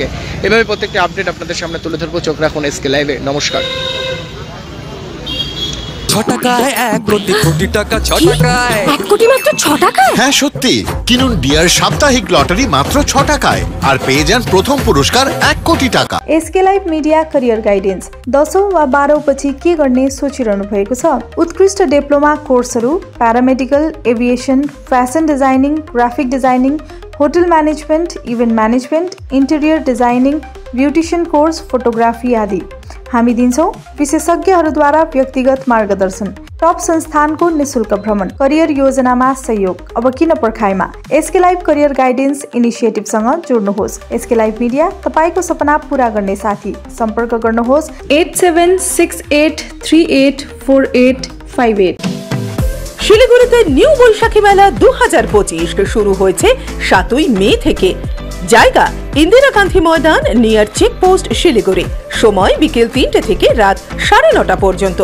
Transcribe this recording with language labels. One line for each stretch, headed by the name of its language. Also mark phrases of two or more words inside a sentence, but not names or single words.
Bangla: এভাবে প্রত্যেকটি আপডেট আপনাদের সামনে তুলে ধরবো। চোখ রাখুন SK লাইভে। নমস্কার। 6 টাকায় 1 কোটি কোটি টাকা 6 টাকায় 1 কোটি মাত্র 6 টাকায়। হ্যাঁ সত্যি, কিনুন ডিয়ার সাপ্তাহিক লটারি মাত্র 6 টাকায় আর পেয়ে যান প্রথম পুরস্কার 1 কোটি টাকা।
Nepali: SK लाइभ मिडिया करियर गाइडेन्स 10औं वा 12औं पछि के गर्ने सोचिरहनु भएको छ? उत्कृष्ट डिप्लोमा कोर्सहरू
English: paramedical, aviation, fashion designing, graphic designing, hotel management, event management, interior designing, beautician course, photography
Nepali: आदि। हामी दिन्छौं विशेषज्ञहरूद्वारा व्यक्तिगत मार्गदर्शन, टप संस्थानको निशुल्क भ्रमण, करियर योजनामा सहयोग। अब किन पर्खाइमा? SK लाइभ करियर गाइडेन्स इनिसिएटिभसँग जोड्नुहोस्। SK लाइभ मिडिया तपाईको सपना पूरा गर्ने साथी। सम्पर्क गर्नुहोस् 8768384858।
Bangla: শিলিগুড়িতে নিউ বৈশাখী মেলা 2025 শুরু হয়েছে 7ই মে থেকে। জায়গা ইন্দিরা গান্ধী ময়দান,
English: near checkpost,
Bangla: শিলিগুড়ি। সময় বিকেল 3টে থেকে রাত 9:30 পর্যন্ত।